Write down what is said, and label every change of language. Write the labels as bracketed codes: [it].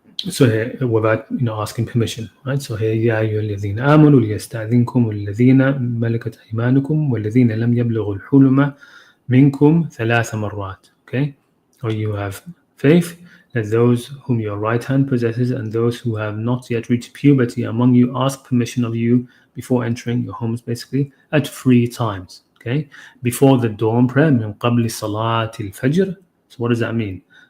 [en] So here, without asking permission, right? So here, [ar] يا أيها الذين آمنوا ليستأذنكم الذين ملكت أيمانكم والذين لم يبلغوا الحلم منكم 3 مرات. [en] Okay, or you have faith that those whom your right hand possesses and those who have not yet reached puberty among you ask permission of you before entering your homes, basically at 3 times. Okay, before the dawn prayer, [ar] من قبل صلاة الفجر. [en] So what does that mean?